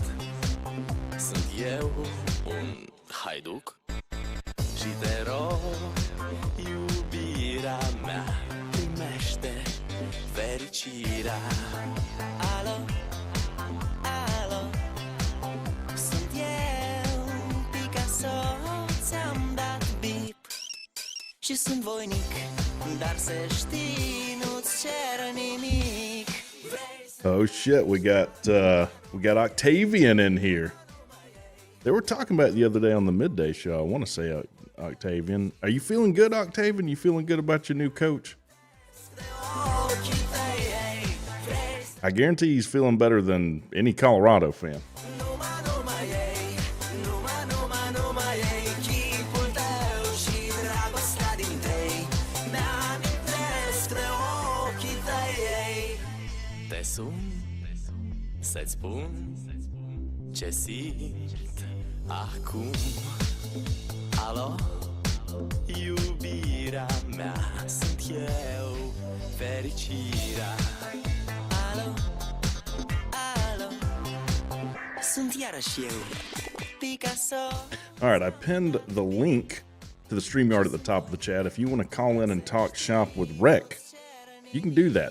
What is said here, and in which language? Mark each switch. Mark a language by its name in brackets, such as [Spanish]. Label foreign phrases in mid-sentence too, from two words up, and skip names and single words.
[Romanian] Sunt eu, un haiduc și te rog, iubirea mea, primește fericirea. Alo? Alo? Sunt eu, Picasso, ți-am dat bip și sunt voinic, dar să știi, nu-ți cer nimic. [English] Oh shit, we got Octavian in here. They were talking about it the other day on the midday show. I want to say Octavian. Are you feeling good, Octavian? You feeling good about your new coach? I guarantee he's feeling better than any Colorado fan. [Romanian] Te sun, să-ți spun ce simt acum. Alo, iubirea mea, sunt eu, fericirea. Alo, alo, sunt iarăși eu, Picasso. [English] All right, I pinned the link to the StreamYard at the top of the chat. If you want to call in and talk shop with Wreck, you can do that.